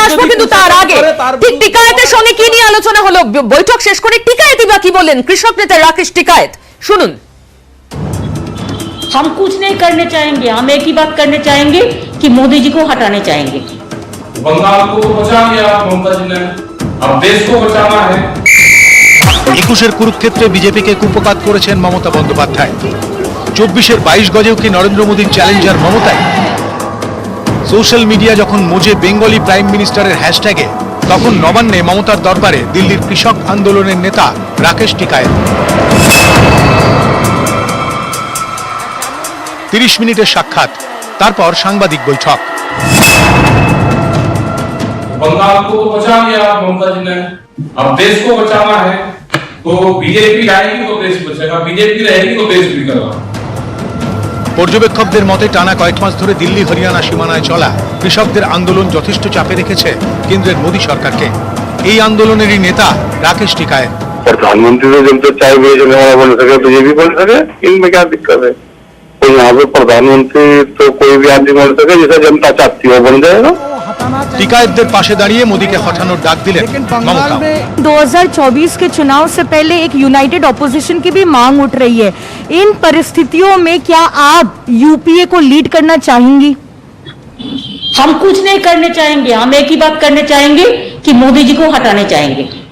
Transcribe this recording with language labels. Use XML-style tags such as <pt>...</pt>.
<bn>কিন্তু তার আগে ঠিক টিকায়েতের সঙ্গে কি নিয়ে আলোচনা হলো? বৈঠক শেষ করে টিকায়েতই বা কি বললেন কৃষক নেতা রাকেশ টিকায়েত, শুনুন।</bn> <hi>हम कुछ नहीं करने चाहेंगे, हम एक ही बात करने चाहेंगे कि मोदी जी को हटाने चाहेंगे। बंगाल को बचा लिया ममता जी ने, अब देश को बचाना है।</hi> <bn>21-এর কুরুক্ষেত্রে বিজেপিকে কুপকাত করেছেন মমতা বন্দ্যোপাধ্যায়। 24-এর 22 গজেও কি নরেন্দ্র মোদীর চ্যালেঞ্জার মমতাই? সোশ্যাল মিডিয়া যখন মোজে বেঙ্গলি প্রাইম মিনিস্টারের হ্যাশট্যাগে, তখন নবান্নে মমতার দরবারে দিল্লির কৃষক আন্দোলনের নেতা রাকেশ টিকায়েত। 30 মিনিটের সাক্ষাৎ, তারপর সাংবাদিক বৈঠক।</bn> <hi>बंगाल को तो बचा लिया ममता जी ने, अब देश को बचाना है। तो बीजेपी आएगी तो देश बचेगा, बीजेपी रहेगी तो देश बिगड़ेगा।</hi> <bn>পর্যবেক্ষকদের মতে টানা কয়েক মাস ধরে দিল্লি হরিয়ানা সীমানায় চলা কৃষকদের আন্দোলন যথেষ্ট চাপে রেখেছে কেন্দ্রের মোদী সরকারকে। এই আন্দোলনেরই নেতা রাকেশ টিকায়েত।</bn> <hi>प्रधानमंत्री तो जब तो चाय बेच हमारा बन सके तो ये भी बन सके, इनमें क्या दिक्कत है? तो यहाँ पे प्रधानमंत्री तो कोई भी आदमी बन सके, जैसा जनता चाहती है वो बन जाएगा।</hi> <bn>টিকায়েতদের পাশে দাঁড়িয়ে মোদীকে হটানোর ডাক দিলেন মমতা।</bn> <hi>2024 के चुनाव से पहले एक यूनाइटेड ऑपोजिशन की भी मांग उठ रही है। इन परिस्थितियों में क्या आप यूपीए को लीड करना चाहेंगी? हम कुछ नहीं करने चाहेंगे, हम एक ही बात करने चाहेंगे कि मोदी जी को हटाने चाहेंगे।</hi>